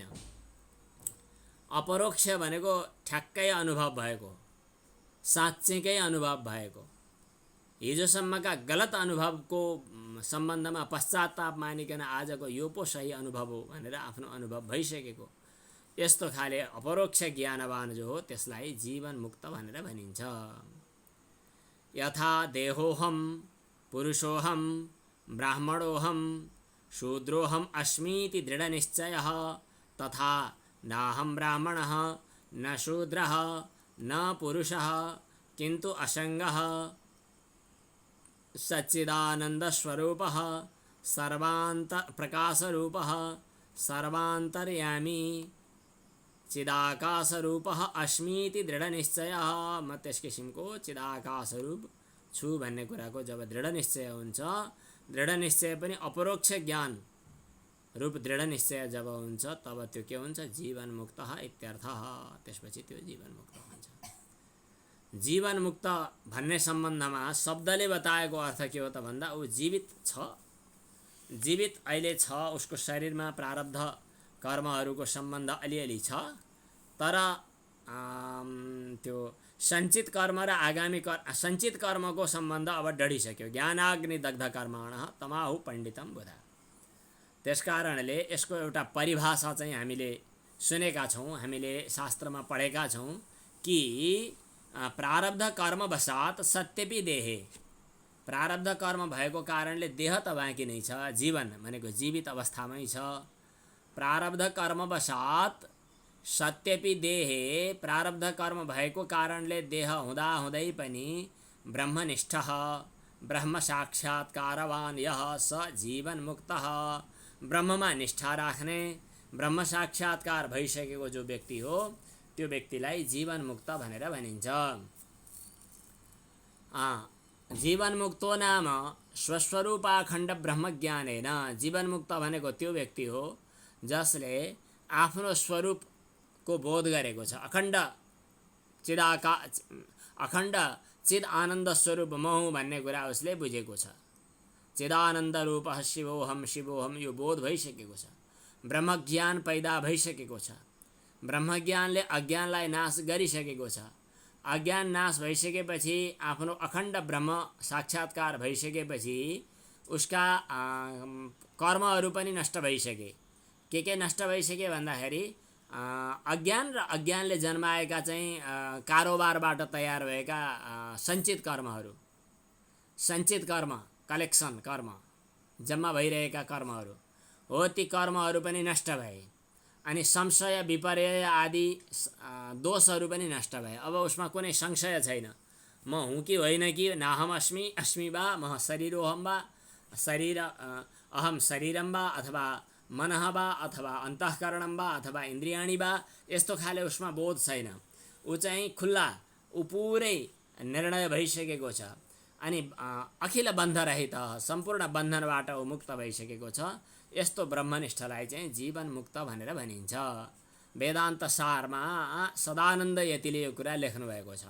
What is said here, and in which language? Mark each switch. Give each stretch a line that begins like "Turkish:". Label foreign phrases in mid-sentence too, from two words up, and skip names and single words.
Nepali: अपरोक्ष भनेको ठ्याक्कै अनुभव भएको, साँच्चैकै अनुभव भएको, हिजोसम्मका गलत अनुभवको सम्बन्धमा पश्चाताप मानिकन आजको यो पो सही अनुभव हो भनेर आफ्नो अनुभव भइसकेको, यस्तो खाले अपरोक्ष ज्ञानवान जो हो त्यसलाई जीवन मुक्त भनेर भनिन्छ।
Sanskrit: यथा देहोहम पुरुषोहम ब्राह्मणोहम शूद्रोहम अस्मीति दृढ निश्चयः, तथा नाहम ब्राह्मणः न शूद्रः न पुरुषः किन्तु असङ्गः सच्चिदानन्दस्वरूपः प्रकाशरूपः सर्वान्तर्यामी चिदाकाशरूपः अस्मीति दृढ निश्चयः।
Nepali: म त्यस किसिमको चिदाकाशरूप छु भन्ने कुराको जब दृढ निश्चय हुन्छ, दृढ निश्चय पनि अपरोक्ष ज्ञान रूप दृढ निश्चय जब हुन्छ तब त्यो के हुन्छ?
Sanskrit: जीवन मुक्त इत्यर्थः।
Nepali: त्यसपछि त्यो जीवन मुक्त हुन्छ। जीवन मुक्त भन्ने सम्बन्धमा शब्दले बताएको अर्थ के हो त भन्दा, ऊ जीवित छ, जीवित अहिले छ, उसको शरीरमा प्रारब्ध कर्महरूको सम्बन्ध अलिअलि छ, तर त्यो सञ्चित कर्म र आगामी सञ्चित कर्मको सम्बन्ध अब डढिसक्यो।
Sanskrit: ज्ञानाग्नि दग्ध कर्माणः तमाहु पण्डितम बुधा।
Nepali: त्यसकारणले यसको एउटा परिभाषा चाहिँ हामीले सुनेका छौँ, हामीले शास्त्रमा पढेका छौँ कि
Sanskrit: प्रारब्ध कर्म बसात सत्यपि देहे,
Nepali: प्रारब्ध कर्म भएको कारणले देह त बाँकी नै छ, जीवन भनेको जीवित अवस्थामै छ।
Sanskrit: प्रारब्ध कर्म बसात सत्यपि देहे,
Nepali: प्रारब्ध कर्म भएको कारणले देह हुँदा हुँदै पनि
Sanskrit: ब्रह्मनिष्ठः ब्रह्म साक्षात्कारवान यः स जीवन मुक्तः,
Nepali: ब्रह्ममा निष्ठा राख्ने, ब्रह्म साक्षात्कार भइसकेको जो व्यक्ति हो त्यो व्यक्तिलाई जीवन मुक्त भनेर भनिन्छ।
Sanskrit: जीवन मुक्तो नाम स्वस्वरूपाखण्ड ब्रह्मज्ञानेन
Nepali: जीवनमुक्त भनेको त्यो व्यक्ति हो जसले आफ्नो स्वरूपको बोध गरेको छ। अखण्ड चिद आनन्द स्वरूप म हुँ भन्ने कुरा उसले बुझेको छ।
Sanskrit: चिदानन्द रूप शिवोहम शिवोहम
Nepali: यो बोध भइसकेको छ। ब्रह्मज्ञान पैदा भइसकेको छ। ब्रह्मज्ञानले अज्ञानलाई नाश गरिसकेको छ। अज्ञान नाश भइसकेपछि आफ्नो अखण्ड ब्रह्म साक्षात्कार भइसकेपछि उसका कर्महरू पनि नष्ट भइसके। के नष्ट भइसके भन्दाखेरि अज्ञान र अज्ञानले जन्माएका चाहिँ कारोबारबाट तयार भएका सञ्चित कर्महरू, सञ्चित कर्म, कलेक्सन कर्म, जम्मा भइरहेका कर्महरू हो, ती कर्महरू पनि नष्ट भए। अनि संशय विपर्य आदि दोषहरू पनि नष्ट भए। अब उसमा कुनै संशय छैन, म हुँ कि होइन कि,
Sanskrit: नाहम अस्मि अस्मि वा म शरीरोहम वा अहम शरीरम वा अथवा मनः वा अथवा अन्तःकरणम वा अथवा इन्द्रियाणी वा,
Nepali: यस्तो खाले उसमा बोध छैन। ऊ चाहिँ खुल्ला, ऊ पुरै निर्णय भइसकेको छ। अनि अखिल बन्धरहित, सम्पूर्ण बन्धनबाट ऊ मुक्त भइसकेको छ। यस्तो ब्रह्मनिष्ठलाई चाहिँ जीवन मुक्त भनेर भनिन्छ। वेदान्त सारमा सदानन्द यतिले यो कुरा लेख्नुभएको छ।